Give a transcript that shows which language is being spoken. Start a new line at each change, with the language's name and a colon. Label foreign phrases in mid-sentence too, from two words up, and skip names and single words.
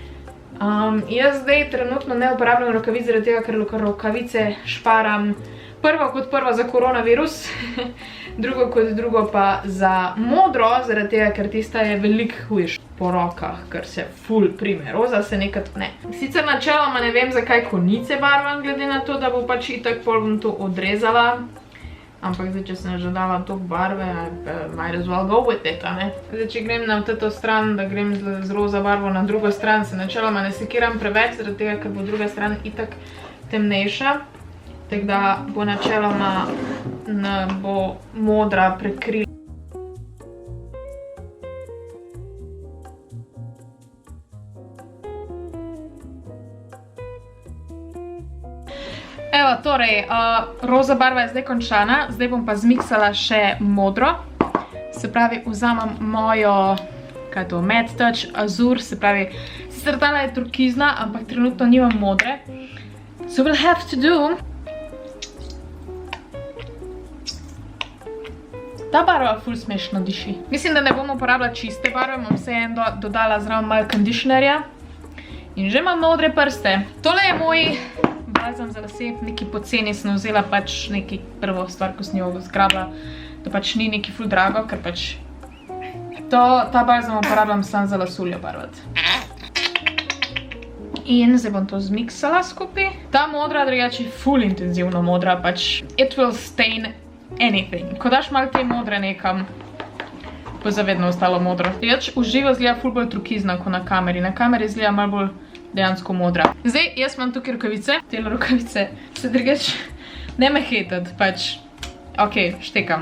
Slovenian: Jaz zdaj trenutno ne uporabljam rokavic zaradi tega, ker rokavice šparam prvo kot prvo za koronavirus, drugo kot drugo pa za modro, zaradi tega, ker tista je veliko hujš po rokah, ker se ful prime. Roza se nekad ne. Sicer načeloma ne vem, zakaj konice barvam, glede na to, da bo pač itak pol bom to odrezala. Ampak zdaj, če sem že dala toliko barve,
English: might as well go with it, a ne?
Slovenian: Zdaj, če grem na to stran, da grem z roza barvo na drugo stran, se načeloma ne sekiram preveč, zaradi tega, ker bo druga stran itak temnejša. Tako da bo načeloma bo modra prekrila. Evo, torej, roza barva je zdaj končana, zdaj bom pa zmiksala še modro. Se pravi, vzamem mojo, kaj je to, Matte Touch Azur, se pravi, sicer tale je turkizna, ampak trenutno nimam modre.
English: So we'll have to do.
Slovenian: Ta barva ful smešno diši. Mislim, da ne bom uporabila čiste barve, bom vseeno dodala zraven malo conditionerja. In že imam modre prste. Tole je moj balzam za lase, neki poceni sem vzela pač neki prvo stvar, ko sem jo zgrabila, da pač ni neki ful drago, ker pač ta balzam uporabljam sam za lasuljo barvati. In zdaj bom to zmiksala skupaj. Ta modra drugače je ful intenzivno modra, pač
English: it will stain anything.
Slovenian: Ko daš malo te modre nekam, bo zavedno ostalo modro. Drugače uživo zgleda ful bolj turkizna kot na kameri. Na kameri zgleda malo bolj dejansko modra. Zdaj, jaz imam tukaj rokavice. Tele rokavice se drugače ne me hejtati, pač ok, štekam.